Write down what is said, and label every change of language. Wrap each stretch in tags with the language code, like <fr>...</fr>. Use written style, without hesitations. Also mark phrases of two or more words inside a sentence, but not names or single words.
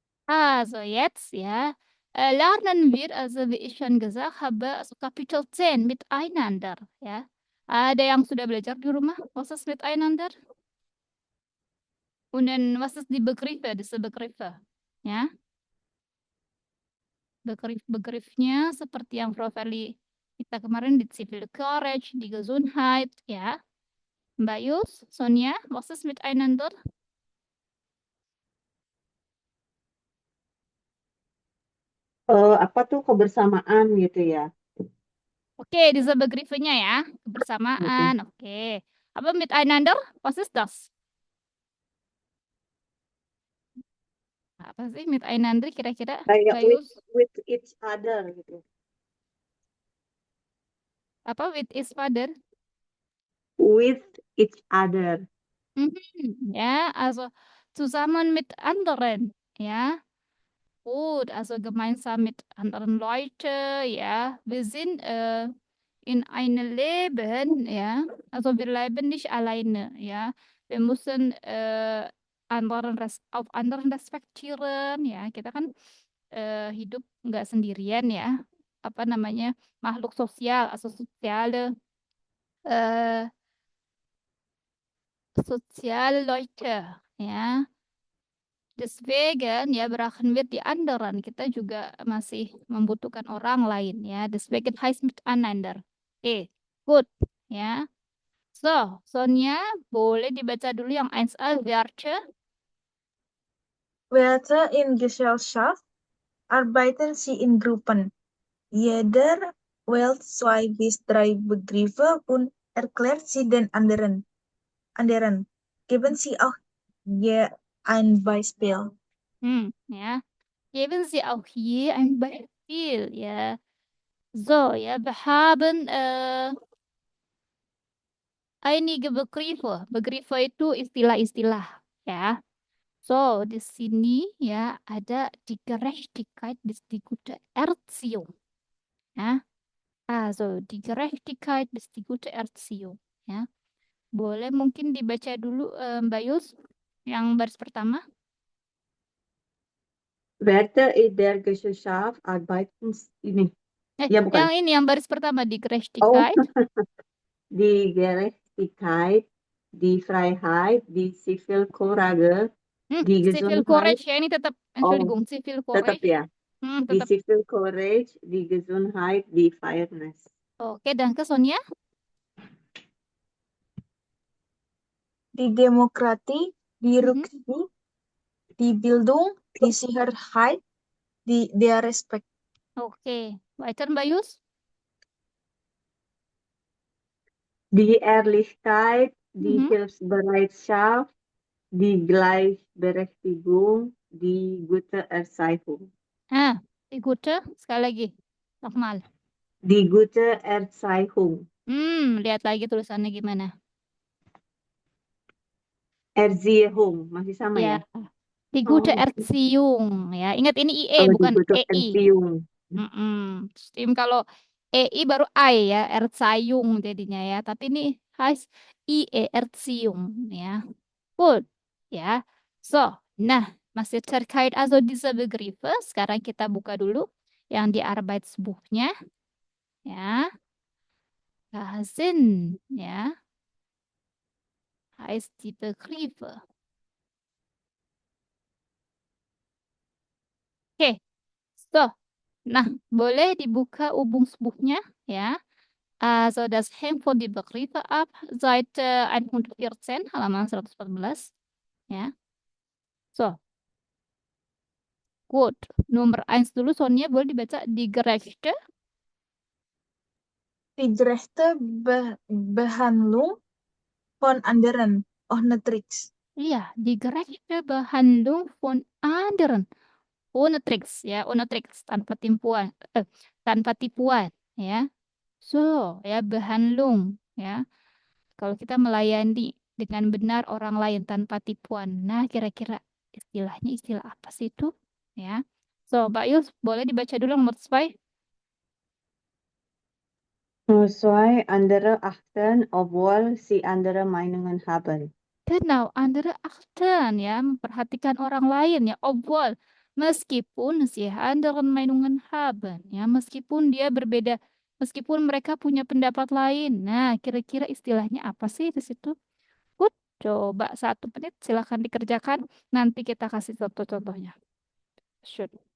<de>Also jetzt, ja, lernen wir, also wie ich schon gesagt habe, also Kapitel 10 miteinander,</de> <id>ya. Ada yang sudah belajar di rumah?</id> <de>Was ist miteinander? Und dann, was ist die Begriffe, diese Begriffe?</de> <id>Ya, Begriff-begriffnya seperti yang Frau Verli kita kemarin di Civil Courage, di Gesundheit, ya. Mbak Yus, Sonia,</id> <de>was ist miteinander?</de> <id>Apa tuh kebersamaan gitu ya? Oke, diese Begriffe-nya ya, kebersamaan, Mm-mm. oke. Apa</id> <de>miteinander? Was ist das?</de> <id>Apa sih miteinander kira-kira, Kayak Mbak Yus?</id> <en>with each other gitu. Apa with each other? With each other.</en> <de>Ja, also zusammen mit anderen, ja. Gut, also gemeinsam mit anderen Leuten, ja. Wir sind in einem Leben, ja. Also wir leben nicht alleine, ja. Wir müssen auf anderen respektieren,</de> <id>ya. Kita kan hidup nggak sendirian, ya. Apa namanya, makhluk sosial,</id> <de>also äh, soziale Leute, ya.</de> <id>Deswegen ya berakhir di anderen. Kita juga masih membutuhkan orang lain ya.</id> <de>Deswegen heißt miteinander.</de> <id>Oke, good ya. So, Sonia boleh dibaca dulu yang 1A Werte.</id> <de>Werte in Gesellschaft arbeiten sie in Gruppen. Jeder wählt zwei bis drei Begriffe und erklärt sie den anderen. Geben Sie auch je ein Beispiel. Ja. Geben Sie auch hier ein Beispiel ya. So, ya, wir haben einige Begriffe.</de> <id>Begriffe itu istilah-istilah ya. So, di sini ya ada</id> <de>die Gerechtigkeit bis die gute Erziehung.</de> <id>Ya.</id> <de>Also, die Gerechtigkeit bis die gute Erziehung.</de> <id>Ya. Boleh mungkin dibaca dulu Mbak Yus yang baris pertama.</id> <de>Werte in der Gesellschaft arbeiten ini.</de> <id>Ya bukan. Yang ini yang baris pertama di Oh,</id> <de>Gerechtigkeit. die Gerechtigkeit, die Freiheit, die Zivilcourage, die Civil Gesundheit.</de> <id>courage ya ini tetap, Oh,</id> <de>Entschuldigung, civil</de> <id>tetap</id> <de>courage. ya. Die</de> <id>Tetap.</id> <de>Civil Courage, die Gesundheit, die Fairness.</de> <id>Oke, dan ke Sonia.</id> <de>Die Demokratie, die Rücksicht, die Bildung, die Sicherheit, der Respekt.</de> <id>Oke, weiter Mbak Yus.</id> <de>Die Ehrlichkeit, die Mhm. Hilfsbereitschaft, die Gleichberechtigung, die gute Erziehung. Die gute,</de> <id>sekali lagi.</id> <de>Nochmal. Die gute Erziehung.</de> <id>Lihat lagi tulisannya gimana. Erziehung, masih sama Ya, ya?</id> <de>die gute Oh,</de> <id>Erziehung ya. Ingat ini IE</id> <de>oh die</de> <id>bukan</id> <de>gute EI. Erziehung.</de> <id>Steam kalau EI baru I ya, Erziehung jadinya ya. Tapi ini</id> <de>heißt IE Erziehung</de> <id>ya. Good ya. So, nah masih terkait</id> <de>also diese Begriffe.</de> <id>Sekarang kita buka dulu yang di Arbeitsbuchnya ya. Sinn ya.</id> <de>Heißt die Begriffe.</de> <id>Oke, so. Nah, boleh dibuka Übungsbuchnya ya.</id> <de>Also das hängt von den Begriffen ab, Seite 114,</de> <id>halaman 114. Ya.</id> <de>So, gut.</de> <id>Nomor 1 dulu, Sonia, boleh dibaca</id> <de>die Gerechte. Die gerechte Behandlung von anderen. Ohne Tricks. Iya, die gerechte Behandlung von anderen. Ohne Tricks, ya. Ohne Tricks,</de> <id>tanpa tipuan. Tanpa tipuan, ya. So, ya, Behandlung, ya. Kalau kita melayani dengan benar orang lain tanpa tipuan. Nah, kira-kira istilahnya istilah apa sih itu? Ya. So, Mbak Yus, boleh dibaca dulu nomor 2.</id> <de>Nur zwei andere achten, obwohl sie andere Meinungen haben. Genau, andere achten ya,</de> <id>memperhatikan orang lain ya.</id> <de>Obwohl, Meskipun sie anderen Meinungen haben,</de> <id>ya, meskipun dia berbeda, meskipun mereka punya pendapat lain. Nah, kira-kira istilahnya apa sih di situ? Good, coba 1 menit silahkan dikerjakan. Nanti kita kasih contoh-contohnya. Shoot.</id>